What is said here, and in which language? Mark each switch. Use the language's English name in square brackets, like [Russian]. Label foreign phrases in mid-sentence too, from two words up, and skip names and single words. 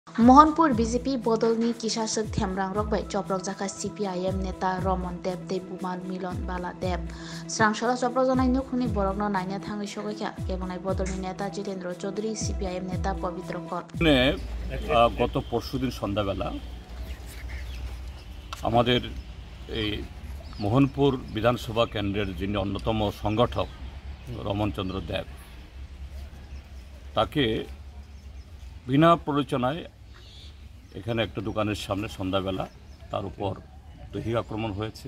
[Kok Borok] मोहनपुर बीजेपी बदलनी किसासक थेमरांग रकबाय चप्रक जाखा सीपीआईएम नेता रमन देब देबुमान मिलन बाला देब स्रांसला चप्रक जानाय नुखुनि बरकनो नायनो थाङै सगायखा केबनाय बदलनी नेता जितेंद्र चौधरी सीपीआईएम नेता पवित्र कर [Bangla] গত পরশুদিন সন্ধ্যাবেলা আমাদের এই মোহনপুর বিধানসভা কেন্দ্রের যিনি অন্যতম সংগঠক রমনচন্দ্র দেব তাকে বিনা প্ররোচনায় এখানে একটা দোকানের সামনে সন্ধ্যাবেলা তার উপর দৈহিক আক্রমণ হয়েছে।